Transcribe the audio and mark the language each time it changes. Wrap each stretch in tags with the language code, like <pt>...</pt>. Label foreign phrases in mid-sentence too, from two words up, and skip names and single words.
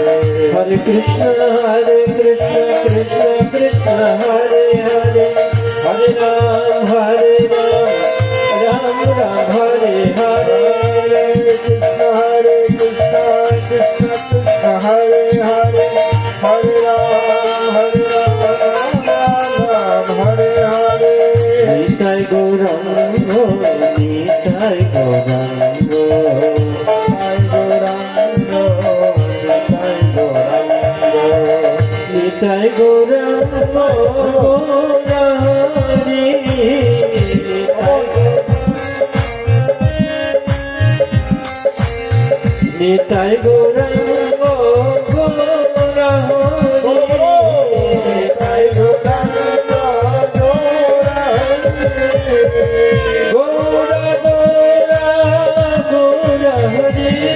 <sa>हरे कृष्ण, कृष्ण कृष्ण, हरे हरे, हरे राम, राम राम, हरे हरे. कृष्ण, कृष्ण कृष्ण, हरे हरे, हरे राम, राम राम, हरे हरे. Nitai Gaurango, Nitai Gaurango, Nitai Gaurango, Nitai Gaurango.</sa> <bn>হরি নিতাই গৌরাঙ্গ গৌরা হরি নিতাই গৌরাঙ্গ গৌরা গৌরা গৌরা গৌরা হরি</bn>